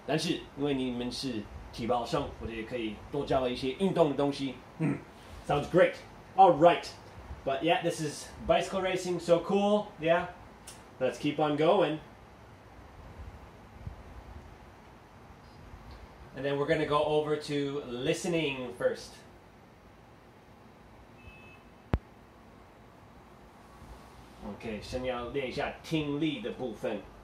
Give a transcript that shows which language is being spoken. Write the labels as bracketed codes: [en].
[zh] 但是因为你们是体保生，我觉得也可以多教一些运动的东西。 [en] Sounds great. All right. But yeah, this is bicycle racing. So cool. Yeah. Let's keep on going. And then we're going to go over to listening first. [zh] OK, 先要练一下听力的部分。